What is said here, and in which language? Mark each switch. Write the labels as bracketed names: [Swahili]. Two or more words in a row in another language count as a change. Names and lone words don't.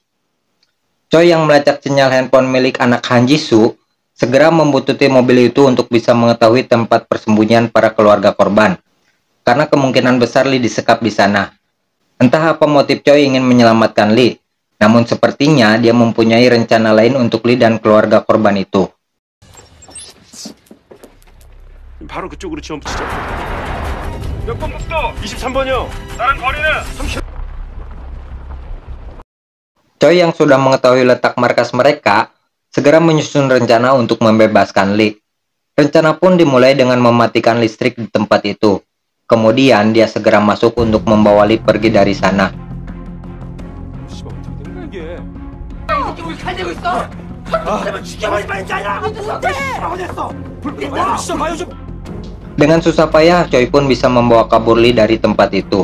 [Indonesian] Choi yang melacak sinyal handphone milik anak Han Jisoo segera membuntuti mobil itu untuk bisa mengetahui tempat persembunyian para keluarga korban, karena kemungkinan besar Lee disekap di sana. Entah apa motif Choi ingin menyelamatkan Lee, namun sepertinya dia mempunyai rencana lain untuk Lee dan keluarga korban itu. [Korean] 바로 그쪽으로 지원 붙이죠. 몇 번 국도? 23번이요. 다른 거리는 30. [Indonesian] Choi yang sudah mengetahui letak markas mereka segera menyusun rencana untuk membebaskan Lee. Rencana pun dimulai dengan mematikan listrik di tempat itu. Kemudian dia segera masuk untuk membawa Lee pergi dari sana. Dengan susah payah, Choi pun bisa membawa kabur Lee dari tempat itu.